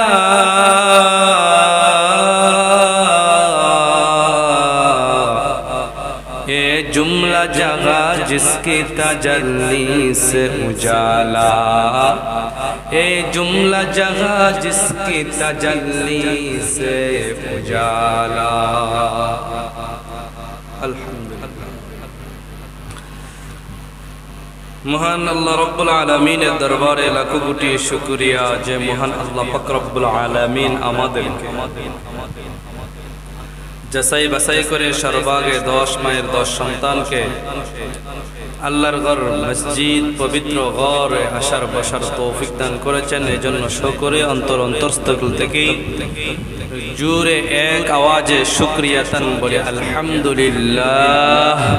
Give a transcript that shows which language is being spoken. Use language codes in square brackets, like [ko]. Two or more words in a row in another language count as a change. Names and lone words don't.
[ur] جملہ جگہ جس کی تجلی سے اجالا اے جملہ جگہ جس کی تجلی سے اجالا [bn] الحمدللہ মহান আল্লাহ [ar] رب العالمين [bn] দরবারে লাখো কোটি শুকরিয়া যে মহান আল্লাহ পাক [ar] رب العالمين [bn] আমাদেরকে যাচাই বাছাই করে সর্বাগে 10 মায়ের 10 সন্তানকে আল্লাহর ঘর মসজিদ পবিত্র ঘরে আসার বসার তৌফিক দান করেছেন এজন্য শুকরে অন্তরস্থল থেকে জোরে এক আওয়াজে শুকরিয়াতান বলে আলহামদুলিল্লাহ।